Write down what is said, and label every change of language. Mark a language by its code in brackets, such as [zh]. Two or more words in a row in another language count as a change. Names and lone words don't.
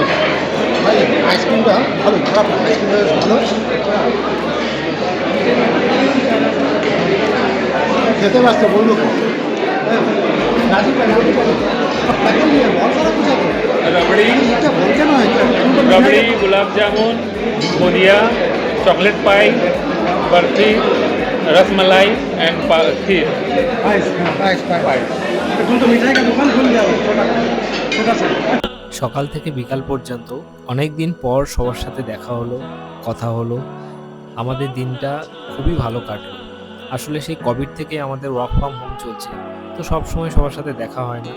[bn] ভাই আইসক্রিমটা ভালো, খারাপ না, আইসক্রিমটা বেশ ভালো। খেতে ব্যস্ত বললো রাজীব ভাই, রাজীব ভাই, একদম নিয়ে বল করা বুঝাতো रबड़ी, এটা বলতে নয় [hi] रबड़ी, गुलाब जामुन, बुंदिया, चॉकलेट पाई, बर्फी, रसमलाई एंड खीर। [bn] এখন তো [hi] मिठाई का दुकान [bn] খুলে যাবে [hi] छोटा छोटा सा। [bn] সকাল থেকে বিকাল পর্যন্ত অনেক দিন পর সবার সাথে দেখা হলো, কথা হলো। আমাদের দিনটা খুবই ভালো কাটলো। আসলে সেই কোভিড থেকে আমাদের [en] work from home [bn] চলছে, তো সব সময় সবার সাথে দেখা হয় না।